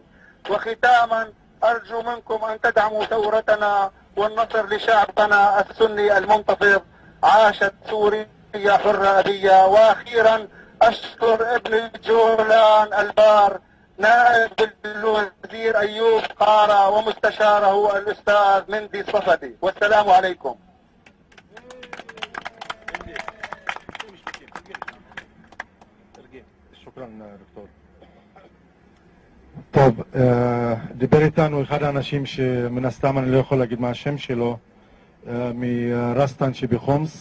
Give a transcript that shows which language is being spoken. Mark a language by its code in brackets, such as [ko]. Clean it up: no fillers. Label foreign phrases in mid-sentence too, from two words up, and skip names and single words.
[ar] وختاما أرجو منكم أن تدعموا ثورتنا والنصر لشعبنا السني المنتفض. عاشت سوريا حرة أبية. وأخيرا أشكر ابن جولان البار نائب الوزير أيوب قارة ومستشاره الأستاذ مندي صفدي، والسلام عليكم. [he] שוכרן, דוקטור. טוב, דיבר איתנו אחד האנשים שמן הסתם אני לא יכול להגיד מה השם שלו, מרסטן שבחומס.